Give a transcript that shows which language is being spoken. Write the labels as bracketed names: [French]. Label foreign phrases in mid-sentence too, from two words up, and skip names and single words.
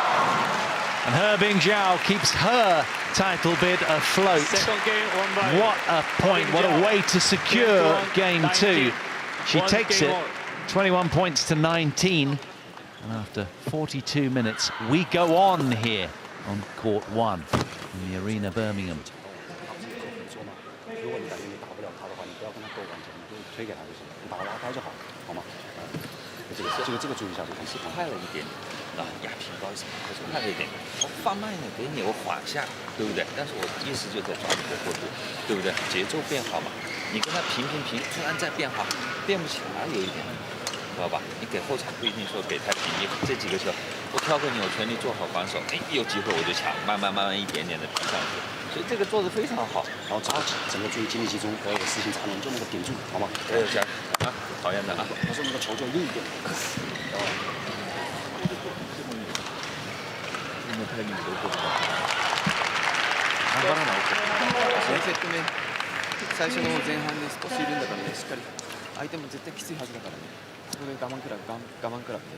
[English] And her Bingjiao keeps her title bid afloat. Second game, won by What a point, what a way to secure game 2. She takes it 21 points to 19. And after 42 minutes, we go on here on court 1 in the Arena Birmingham. [Chinese] 这个注意一下，是快了一点啊，压平不好意思，还是快了一点。我放慢一点给你，我缓下，对不对？但是我意识就在抓你的过渡，对不对？节奏变好嘛，你跟他平，突然再变好，变不起来有一点，知道吧？你给后场不一定说给太平，你这几个球我挑给你，我全力做好防守，哎，有机会我就抢，慢慢一点点的逼上去，所以这个做得非常好。然后整个注意精力集中，和有事情才能就那个顶住，好吗？加油加油啊！讨厌的啊！他说那个球就硬一点。 [Japanese] タイミングで打てるか。頑張らないと。 4セット目、最初の前半で少しいるんだからね、しっかり相手も絶対きついはずだからね。そこで我慢クラブで。